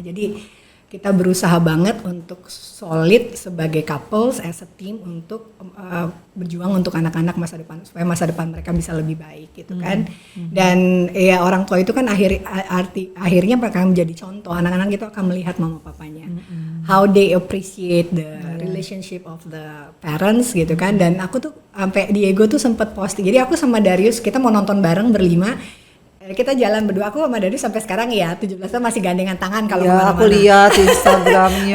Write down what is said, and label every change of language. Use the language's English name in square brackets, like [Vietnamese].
[Indonesian] Jadi kita berusaha banget untuk solid sebagai couples [English] as a team [Indonesian] untuk berjuang untuk anak-anak masa depan supaya masa depan mereka bisa lebih baik gitu kan. Dan ya orang tua itu kan akhirnya akan menjadi contoh, anak-anak itu akan melihat mama papanya. [English] How they appreciate the relationship of the parents [Indonesian] gitu kan. Dan aku tuh sampai Diego tuh sempat posting. Jadi aku sama Darius kita mau nonton bareng berlima. Kita jalan berdua, aku sama Darius sampai sekarang ya 17 tahun masih gandengan tangan kalau kemana-mana. Aku lihat di Instagramnya.